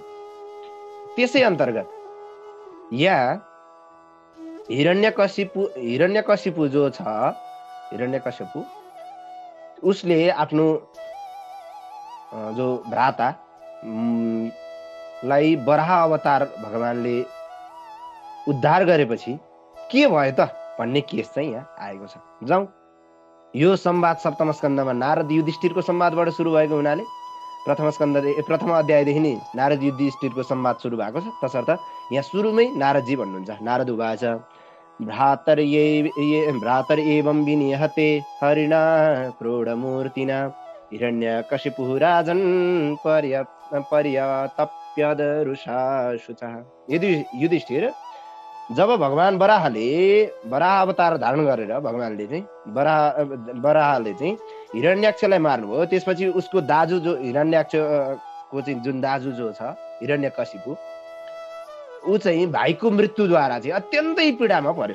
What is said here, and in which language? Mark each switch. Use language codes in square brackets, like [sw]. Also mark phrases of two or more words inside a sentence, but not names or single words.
[ne] त्यसै अन्तर्गत यहाँ हिरण्यकशिपु जो छ, हिरण्यकशिपु उसले आफ्नो जो भ्राता लाई वराह अवतार भगवानले उद्धार गरेपछि के भयो त भन्ने केस चाहिँ यहाँ आएको छ। जाउँ, यो संवाद सप्तम स्कन्धमा नारद युधिष्ठिरको संवादबाट सुरु भएको हुनाले प्रथम अध्यायदेखि नै नारद युधिष्ठिरको संवाद सुरु भएको छ। तसर्थ यहाँ सुरुमै नारदजी भन्नुहुन्छ। [sa] नारद उवाच भ्रातर एवं विनिहते हरिणा क्रोडमूर्तिना हिरण्यकशिपुः राजन् पर्यतप्यदरुषा शुचः। [ne] युधिष्ठिर, जब भगवान वराह अवतार धारण गरेर भगवानले चाहिँ वराहले चाहिँ हिरण्याक्षलाई मार्नुभयो, त्यसपछि उसको दाजु जो हिरण्याक्षको चाहिँ जुन दाजु जो छ हिरण्यकशिपु, ऊ चाहिँ भाइको मृत्युद्वारा चाहिँ अत्यन्तै पीडामा पर्यो।